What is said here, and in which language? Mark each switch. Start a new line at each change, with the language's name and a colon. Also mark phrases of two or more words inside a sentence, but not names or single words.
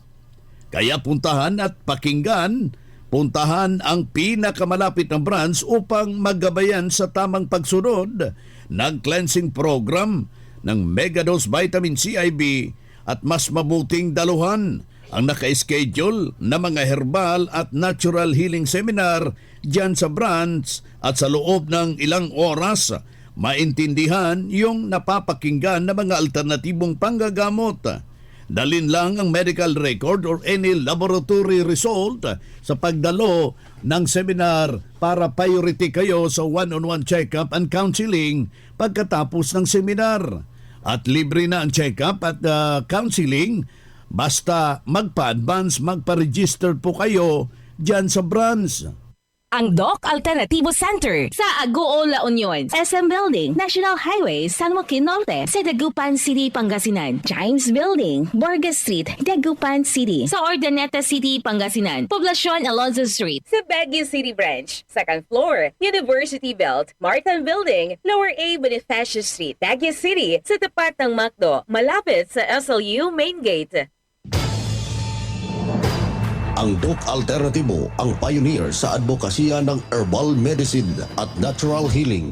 Filipino: Kaya puntahan at pakinggan, puntahan ang pinakamalapit na branch upang magabayan sa tamang pagsunod ng
English: cleansing program
Filipino: ng Megadose Vitamin CIB at mas mabuting daluhan ang naka-schedule na mga herbal at
English: natural healing seminar
Filipino: dyan sa branch at sa loob ng ilang oras maintindihan yung napapakinggan na mga alternatibong panggagamot. Dalin lang ang
English: medical record or any laboratory result
Filipino: sa pagdalo ng seminar para priority kayo sa
English: one-on-one check-up and counseling
Filipino: pagkatapos ng seminar. At libre na ang check-up at counseling basta magpa-advance, magpa-register po kayo dyan sa branch. Ang Doc Alternativo Center sa Agoo, La Union, SM Building, National Highway, San Joaquin Norte, sa Dagupan City, Pangasinan. Chimes Building, Borges Street, Dagupan City. Sa Ordaneta City, Pangasinan. Poblacion Alonzo Street. Sa Baguio City Branch, second floor, University Belt, Martin Building, Lower A Bonifacio Street, Baguio City. Sa tapat ng MacDo, malapit sa SLU Main Gate. Ang Doc Alternativo ang pioneer sa advokasya ng
English: herbal medicine
Filipino: at
English: natural healing.